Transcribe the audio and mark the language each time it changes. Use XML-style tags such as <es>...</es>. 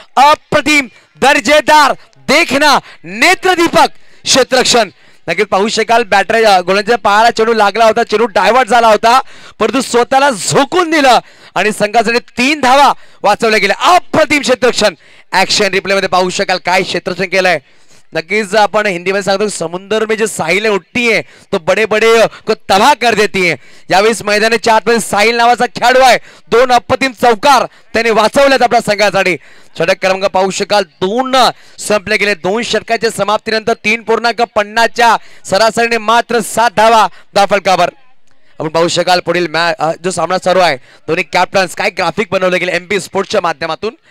<mr>अप्रतिम दर्जेदार देखना नेत्रदीपक क्षेत्ररक्षण नक्कीच पाहू शकाल. बॅटर गोलंदाजाच्या पायाला चेंडू लागला होता. चेंडू डायव्हर्ट झाला होता परंतु स्वतःला झोकून दिलं आणि संघासाठी 3 धावा वाचवल्या गेल्या. अप्रतिम क्षेत्ररक्षण ऍक्शन रिप्ले मध्ये पाहू शकाल काय क्षेत्ररक्षण केलंय. नक्कीच आपण</mr> <hi>हिंदी में</hi> <mr>सांगतो</mr> <hi>समुंदर में जो साहिल उठती है तो बड़े बड़े को तबाह कर देती है.</hi> <mr>यावेळेस मैदानाच्या आतमध्ये साहिल नावाचा खेळाडू आहे. 2 अप्रतिम चौकार त्याने वाचवल्यात आपल्या संघासाठी. षटक क्रमांक पाहू शकाल 2 संपले गेले. 2 षटकाच्या समाप्तीनंतर 3.50च्या सरासरीने मात्र 7 धावा धावफलकावर. आपण पाहू शकाल पुढील जो सामना चालू आहे दोन्ही कॅप्टन्स काय ग्राफिक बनवले गेले MP स्पोर्ट्सच्या माध्यमातून.</mr>